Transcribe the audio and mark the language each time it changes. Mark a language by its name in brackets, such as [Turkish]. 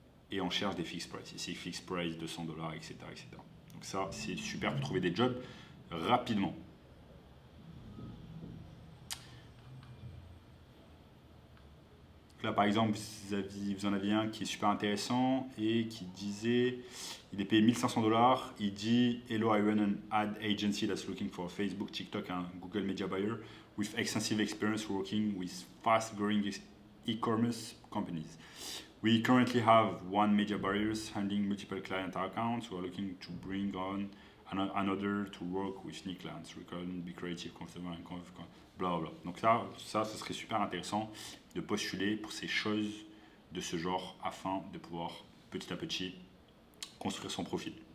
[French] Et on cherche des Fixed Price. Ici, Fixed Price, 200 $, etc., etc. Donc ça, c'est super pour trouver des jobs rapidement. Là, par exemple, vous en aviez un qui est super intéressant et qui disait, il est payé 1500 $. Il dit, [English] Hello, I run an ad agency that's looking for Facebook, TikTok and Google Media buyer with extensive experience working with fast-growing e-commerce companies. We currently have one media buyers handling multiple client accounts. We are looking to bring on another to work with new clients. We can be creative, customer and bla bla. [French] Donc ça, ce serait super intéressant de postuler pour ces choses de ce genre afin de pouvoir petit à petit construire son profil.